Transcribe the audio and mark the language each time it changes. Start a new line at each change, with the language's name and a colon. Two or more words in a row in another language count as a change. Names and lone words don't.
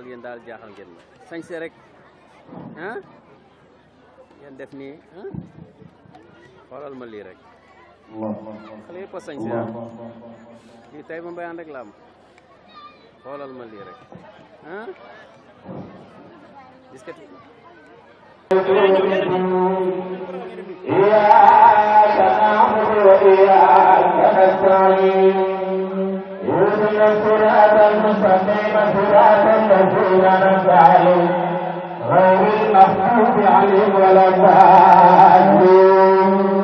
Wolof: yéen daal jaaxal ngeen ma sañse rek ah ngeen def nii ah xoolal ma lii rek xale yëpp a sañse ah lii tey ba mbayeen rek la am xoolal ma lii rek ah disket
Arabic: إياك نعبد وإياك نستعين اهدنا الصراط المستقيم صراط الذين أنعمت عليهم غير المغضوب عليهم ولا الضالين